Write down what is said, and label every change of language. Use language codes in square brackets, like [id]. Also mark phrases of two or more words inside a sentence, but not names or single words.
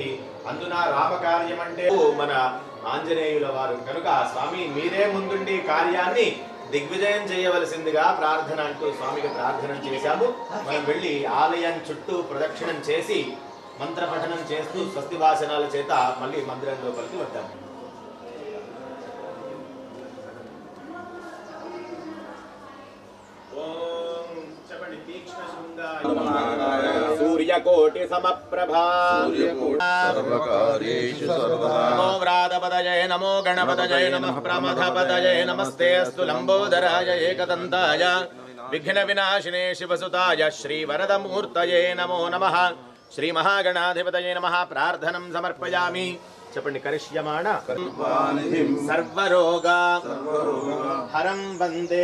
[te] అందున రామకార్యం అంటే మన ఆంజనేయుల వారు కనుక స్వామి మీరే ముందుండి కార్యాన్ని దిగ్విజయం చేయవలసిందిగా ప్రార్థన అంటూ స్వామికి ప్రార్థన చేశాము. మనం వెళ్ళి ఆలయం చుట్టూ ప్రదక్షిణం చేసి మంత్ర పఠనం చేస్తూ స్వస్తి భాషణాల చేత మళ్ళీ మందిరం లోపలికి వద్దాము. [sa] सूर्यकोटि समप्रभा नमो व्रातपदये नमो गणपतये नमः प्रमथपदये नमस्ते अस्तु लंबोदराय एकदन्ताय विघ्न विनाशिने शिवसुताय श्रीवरदमूर्तये नमो नमः श्री महागणाधिपतये नमः प्रार्थनं समर्पयामि. చెప్పండి. కరిష్యమాణ సర్వరోగ హరం వందే.